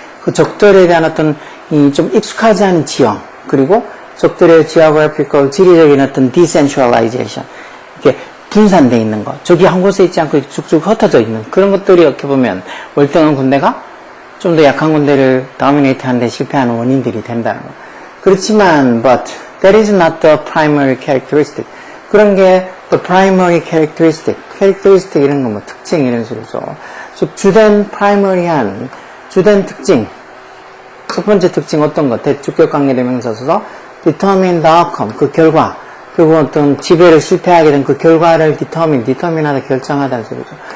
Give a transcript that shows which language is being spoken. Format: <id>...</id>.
<ko>그 적들에 대한 어떤 좀 익숙하지 않은 지형, 그리고 적들의 geographical, 지리적인 어떤 decentralization. 이렇게 분산되어 있는 것. 적이 한 곳에 있지 않고 쭉쭉 흩어져 있는 그런 것들이 이렇게 보면 월등한 군대가 좀 더 약한 군대를 dominate 하는 데 실패하는 원인들이 된다는 거. 그렇지만,</ko> <en>but that is not the primary characteristic.</en> <ko>그런 게</ko> <en>the primary characteristic</en> <ko>이런 거 특징 이런 소리죠. 즉 주된 primary한 주된 특징. 첫 번째 특징 어떤 거? 대주격 관계대명사에서</ko> <en>determine the outcome,</en> <ko>그 결과. 그리고 어떤 지배를 실패하게 된 그 결과를 determine하다, 결정하다는 소리죠.</ko>